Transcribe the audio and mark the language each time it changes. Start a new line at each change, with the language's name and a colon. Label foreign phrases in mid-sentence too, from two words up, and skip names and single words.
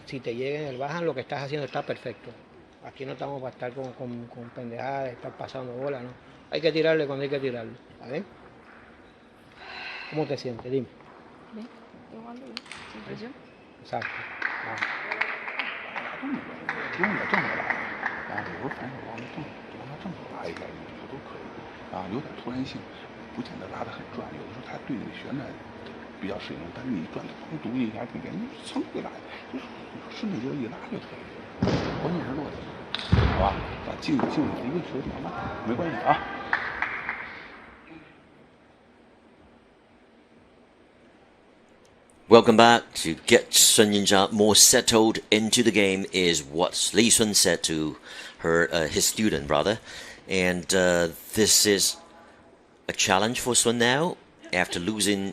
Spanish: Si te llegan el bajan, lo que estás haciendo está perfecto. Aquí no estamos para estar con pendejadas, estar pasando bola, ¿no? Hay que tirarle cuando hay que tirarle. ¿Vale? ¿Cómo te sientes? Dime. Bien, igual, sin presión. Exacto.
Chinese: 用我这么来，有时候反手往那正手拉一下，有时候都可以有点突然性，不见得拉得很转，有的时候他对那个旋转比较适应，但是你转的空读一下，这边你噌一拉，就是顺着劲一拉就可以，关键是落地，好吧？静一个球点吧，没关系啊。
English: Welcome back. To get Sun Yingsha more settled into the game is what Li Sun said to his student, rather. And this is a challenge for Sun now after losing